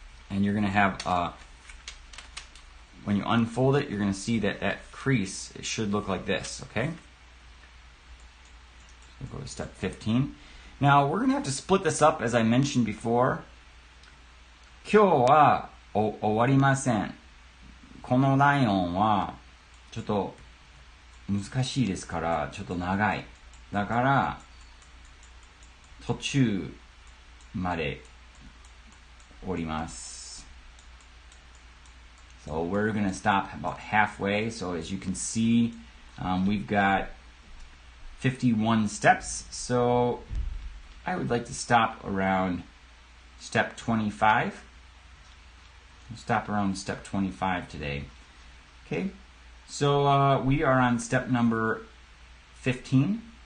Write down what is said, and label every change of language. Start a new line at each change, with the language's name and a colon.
English: And you're going to have, when you unfold it, you're going to see that that crease, it should look like this, okay? We'll go to step 15. Now we're going to have to split this up as I mentioned before.
Japanese: 今日は終わりません。このライオンはちょっと難しいですからちょっと長い。だから途中まで折ります。
English: So we're going to stop about halfway. So as you can see, we've got 51 steps. So I would like to stop around step 25. We'll stop around step 25 today. Okay, so we are on step number 15.